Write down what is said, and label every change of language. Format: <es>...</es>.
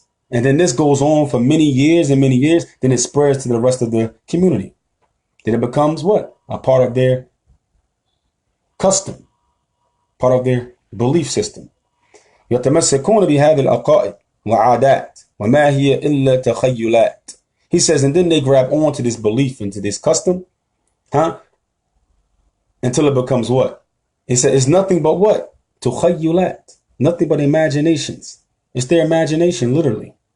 <en>And then this goes on for many years and many years. Then it spreads to the rest of the community. Then it becomes what? A part of their custom, part of their belief system.</en> <ar>يتمسكون بهذه العقائد وعادات وما هي إلا تخيلات.</ar> <en>He says, and then they grab on to this belief and to this custom, until it becomes what? He said, it's nothing but what?</en> <ar>تخيلات.</ar> <en>Nothing but imaginations. It's their imagination, literally.</en>